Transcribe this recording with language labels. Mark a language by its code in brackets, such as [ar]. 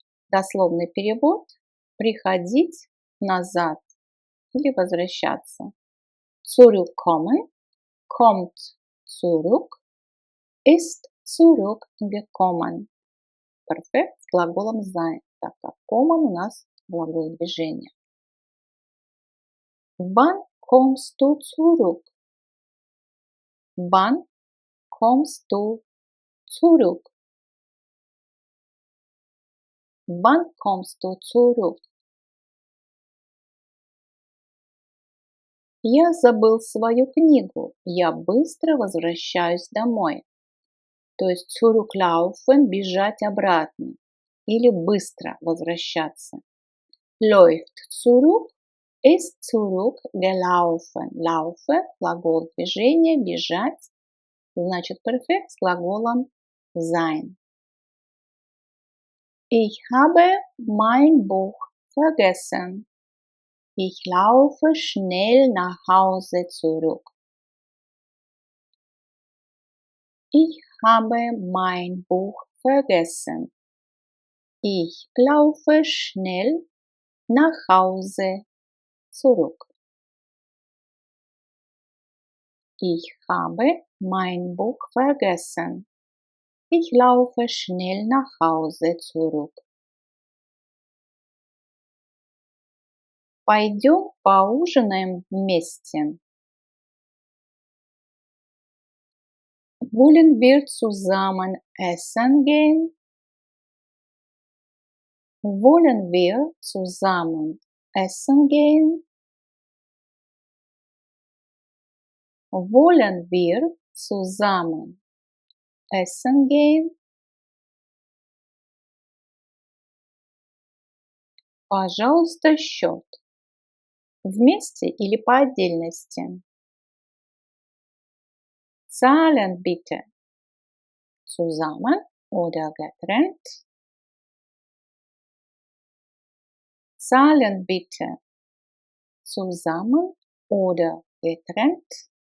[ru] Дословный перевод – приходить назад или возвращаться. [de] Zurückkommen, kommt zurück, ist zurückgekommen. [ru] Perfekt с глаголом sein, так как kommen у нас глагол движения. [de] Wann kommst du zurück? Wann kommst du zurück? Wann kommst du zurück? [ru] Я забыл свою книгу. Я быстро возвращаюсь домой. То есть zurücklaufen – бежать обратно или быстро возвращаться. [de] Läuft zurück ist zurückgelaufen. [ru] Laufe – глагол движения, бежать. Значит, perfekt с глаголом sein. [de] Ich habe mein Buch vergessen. Ich laufe schnell nach Hause zurück. Ich habe mein Buch vergessen. Ich laufe schnell nach Hause zurück. Ich habe mein Buch vergessen. Ich laufe schnell nach Hause zurück. [ru] Пойдем поужинаем вместе. [de] Wollen wir zusammen essen gehen? Wollen wir zusammen essen gehen? Wollen wir zusammen essen gehen? [ru] Пожалуйста, счет. Вместе или по отдельности? [de] Zahlen bitte. Zusammen oder getrennt? Zahlen bitte. Zusammen oder getrennt?